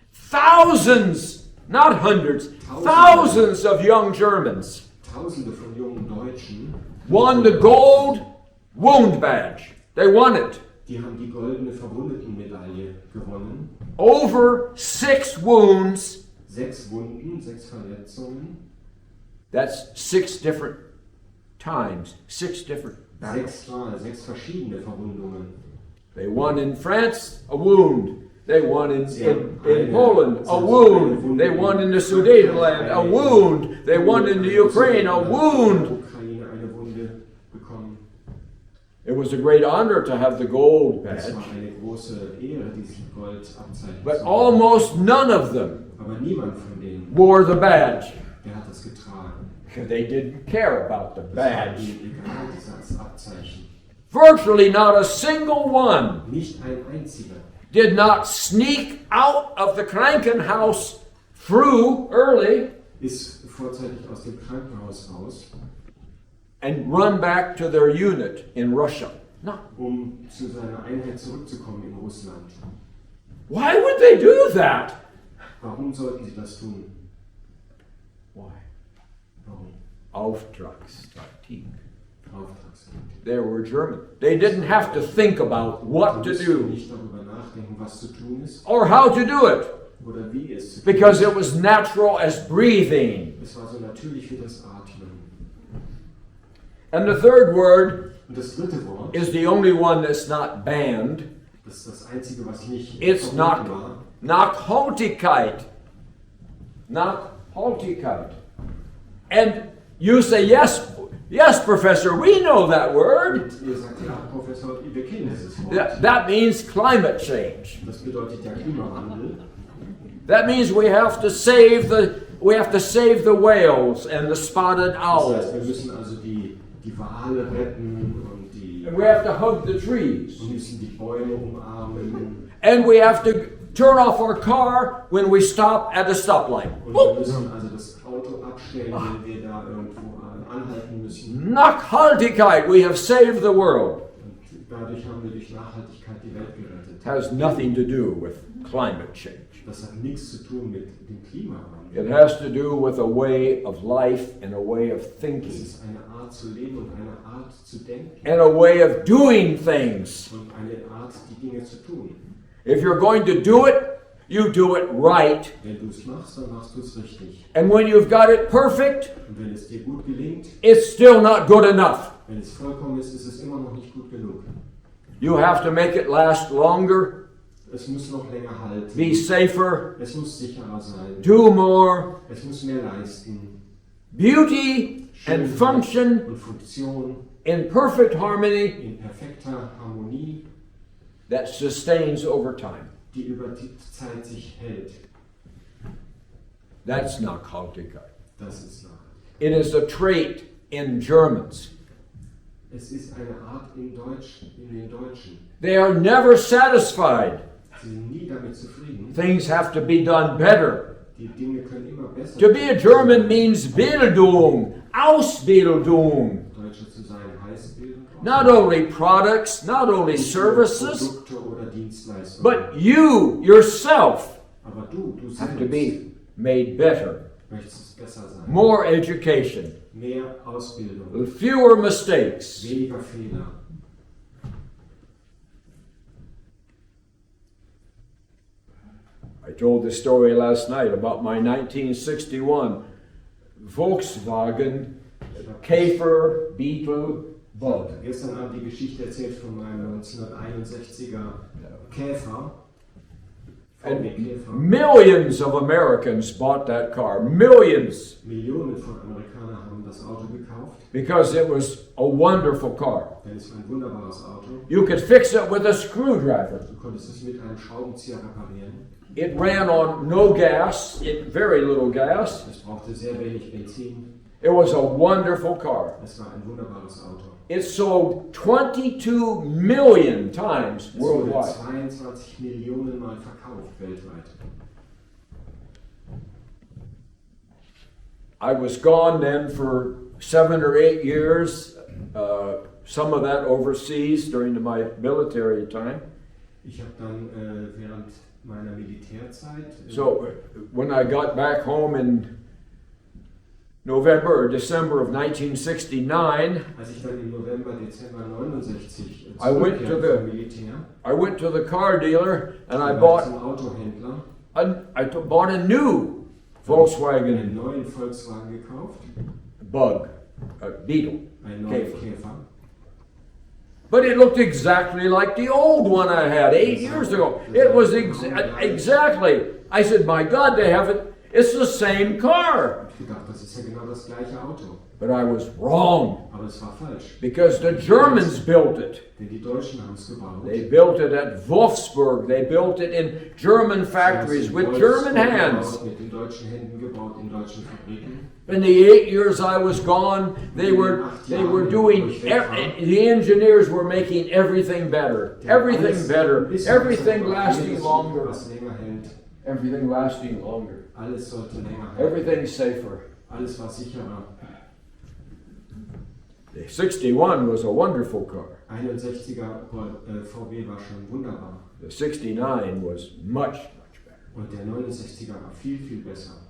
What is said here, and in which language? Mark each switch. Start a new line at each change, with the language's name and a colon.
English: Thousands, not hundreds, thousands of young Germans
German: Tausende von jungen Deutschen,
English: won the gold wound badge. They won it.
German: die haben die goldene Verwundetenmedaille gewonnen.
English: Over 6 wounds.
German: 6 Wunden, 6 Verletzungen.
English: That's 6 different times, 6 different battles.
German: 6 Mal, 6 verschiedene Verwundungen.
English: They won in France, a wound. They won in Poland, a wound. They won in the Sudetenland, a wound. They won in the Ukraine, a wound.
German: Ukraine eine Wunde bekommen.
English: It was a great honor to have the gold
German: Es
English: badge.
German: war eine große Ehre, diesen Goldabzeichen
English: But
German: zu haben.
English: almost none of them
German: Aber niemand von denen,
English: wore the badge.
German: der hat das getragen.
English: They didn't care about the
German: Das war
English: badge.
German: ihnen egal, dieses Abzeichen.
English: Virtually not a single one
German: Nicht ein einziger
English: did not sneak out of the Krankenhaus through early
German: ist vorzeitig aus dem Krankenhaus raus,
English: and run back to their unit in Russia. No.
German: zu seiner Einheit zurückzukommen in Russland.
English: Why would they do that?
German: Warum sollten sie das tun?
English: Why?
German: Warum? Auftragstaktik. Auftragspolitik.
English: They were German. They didn't have to think about what
German: Sie mussten
English: do
German: nicht darüber nachdenken, was zu tun ist
English: or how to do it
German: oder wie es zu tun
English: because
German: ist.
English: it was natural as breathing.
German: Es war so natürlich wie das Atmen.
English: And the third word
German: Und das dritte Wort,
English: is the only one that's not banned.
German: das ist das einzige, was nicht
English: It's
German: verboten war. Nachhaltigkeit. Nachhaltigkeit.
English: And you say, yes, Professor, we know that word.
German: Und ihr sagt, ja, Professor, wir kennen dieses Wort.
English: That means climate change.
German: Das bedeutet ja Klimawandel.
English: That means we have to save the whales and the spotted
German: Das heißt, wir
English: owls.
German: müssen also die Wale retten und
English: And we have to hug the trees.
German: wir müssen die Bäume umarmen.
English: And we have to turn off our car when we stop at a stoplight.
German: Und wir müssen also das Auto abstellen, wenn wir da irgendwo anhalten müssen.
English: Nachhaltigkeit, we have saved the world.
German: Und dadurch haben wir durch Nachhaltigkeit die Welt gerettet.
English: Has nothing to do with climate change.
German: Das hat nichts zu tun mit dem Klimawandel.
English: It has to do with a way of life and a way of
German: Es
English: thinking
German: ist eine Art zu leben und eine Art zu denken
English: and a way of doing things.
German: und eine Art, die Dinge zu tun.
English: If you're going to do it, you do it right.
German: Wenn du es machst, dann machst du es richtig.
English: And when you've got it perfect,
German: Und wenn es dir gut gelingt,
English: it's still not good enough.
German: wenn es vollkommen ist, ist es immer noch nicht gut genug.
English: You have to make it last longer,
German: Es muss noch länger halten.
English: be safer,
German: Es muss sicherer sein.
English: do more.
German: Es muss mehr leisten.
English: Beauty and function
German: und Funktion
English: in perfect harmony
German: in perfekter Harmonie,
English: that sustains over time.
German: die über die Zeit sich hält.
English: That's Nachhaltigkeit.
German: Das ist nachhaltig.
English: It is a trait in Germans.
German: Es ist eine Art in den Deutschen.
English: They are never satisfied.
German: Sie sind nie damit zufrieden.
English: Things have to be done better.
German: Die Dinge können immer besser
English: To be a German means Bildung, Ausbildung.
German: Deutscher zu sein heißt Bildung.
English: Not only products, not only services,
German: Produkte oder Dienstleistungen.
English: but you yourself
German: Aber du
English: have to
German: selbst
English: be made better.
German: möchtest besser sein.
English: More education,
German: Mehr Ausbildung.
English: fewer mistakes.
German: Weniger Fehler.
English: I told this story last night about my 1961 Volkswagen Käfer Beetle Bug.
German: Gestern Abend die Geschichte erzählt von meinem 1961er Käfer. VW Käfer.
English: Millions of Americans bought that car. Millions.
German: Millionen von Amerikanern haben das Auto gekauft,
English: Because it was a wonderful car.
German: denn es war ein wunderbares Auto.
English: You could fix it with a screwdriver.
German: Du konntest es mit einem Schraubenzieher reparieren.
English: It ran on no gas, very little gas.
German: Es brauchte sehr wenig Benzin.
English: It was a wonderful car.
German: Es war ein wunderbares Auto.
English: It sold 22 million times
German: Es wurde
English: worldwide.
German: 22 Millionen Mal verkauft weltweit.
English: I was gone then for 7 or 8 years, some of that overseas during my military time.
German: Ich habe dann während meiner Militärzeit
English: So when I got back home in November or December of 1969,
German: als ich dann im November, Dezember 69
English: I went to
German: zurückkehrte
English: the-
German: vom Militär,
English: I went to the car dealer and I
German: war ich
English: bought
German: zum Autohändler,
English: bought a new Volkswagen
German: einen neuen Volkswagen gekauft,
English: Bug, Beetle.
German: einen neuen Käfer. Käfer.
English: But it looked exactly like the old one I had 8 years ago. It was exactly. I said, my God, they have it. It's the same car.
German: Ich gedacht, das ist ja genau das gleiche Auto.
English: But I was wrong
German: Aber es war falsch.
English: because the Germans built it.
German: Denn die Deutschen haben es gebaut.
English: They built it at Wolfsburg. They built it in German factories with German hands.
German: Mit den deutschen Händen gebaut in deutschen Fabriken.
English: In the 8 years I was gone, they were doing, the engineers were making everything better, everything lasting longer,
German: Was länger hält,
English: everything lasting longer,
German: alles sollte länger halten.
English: everything safer.
German: Alles war sicherer.
English: The 61 was a wonderful car.
German: 61er VW war schon wunderbar.
English: The 69 was much better.
German: Und der 69er war viel, viel besser.